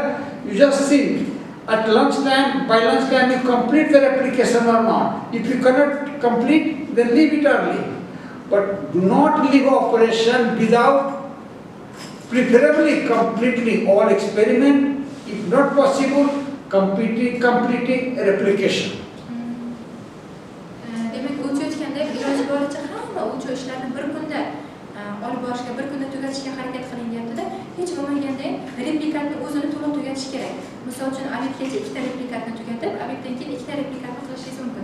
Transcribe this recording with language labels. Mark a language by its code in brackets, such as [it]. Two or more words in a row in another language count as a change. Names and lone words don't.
[en] You just think at lunchtime, by lunchtime you complete the replication or not. If you cannot complete, then leave it early. but do not leave operation without preferably completely all experiment, if not possible, completing a replication. [uz] Demak, o'chi o'tganda iloji boricha hamma o'chi ishlarni bir kunda olib borishga, bir kunda tugatishga harakat qilinyapti-da, hech bo'lmaganda replikatni o'zini to'liq tugatish kerak. Misol uchun, obyektgacha ikkita replikatni tugatib, obyektdan keyin ikkita replikatni qilishingiz mumkin.